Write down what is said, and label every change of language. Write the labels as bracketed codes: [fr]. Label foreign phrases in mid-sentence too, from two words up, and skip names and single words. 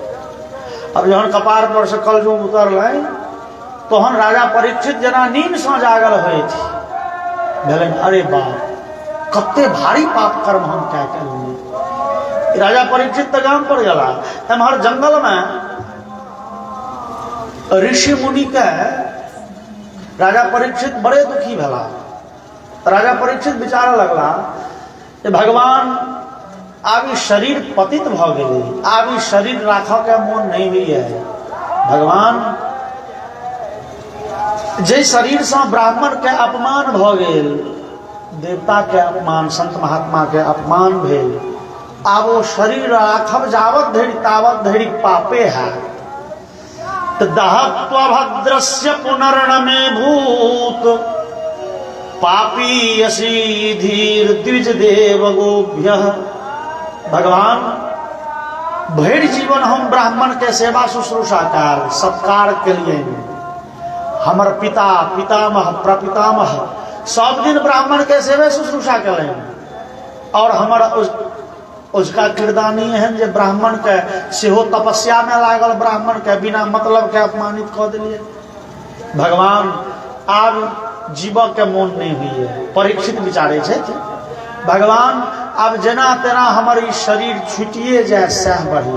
[mai] अब जहन कपार पर से कलजुग उतरलनि तहन राजा परीक्षित जेना नींद से जागल होइत भेलनि, अरे बाप कते भारी पाप कर्म हम क्या केलहुँ। राजा परीक्षित तो गाम पर गेला, एम्हर जंगल में ऋषि मुनि के राजा परीक्षित बड़े दुखी भेला। राजा परीक्षित विचार लगला जे भगवान आब ई शरीर पतित भ गेलै, आब ई शरीर राखऽ के मोन नहीं हुई है। भगवान जे शरीर से ब्राह्मण के अपमान भ गेल, देवता के अपमान, संत महात्मा के अपमान भेल, आब वो शरीर राखब जावत धरि तावत धरि पापे है। [sa] तो दहत्वा भद्रस्य पुनर्न में भूत पापी यसी धीर द्विज देव गोभ्य। [mai] भगवान भैर जीवन हम ब्राह्मण के सेवा शुश्रूषा कार सत्कार के लिए, हमर पिता पितामह प्रपितामह सब दिन ब्राह्मण के सेवे शुश्रूषा करें, और हमर उसका किरदानी एहन जे ब्राह्मण के सेहो तपस्या में लागल, ब्राह्मण के बिना मतलब के अपमानित कऽ दिलिए। भगवान आब जीव के मोन नहीं हुई है। परीक्षित विचारे छे भगवान आब जेना तेना हमर ई शरीर छुटिए जाए सह बढ़िया।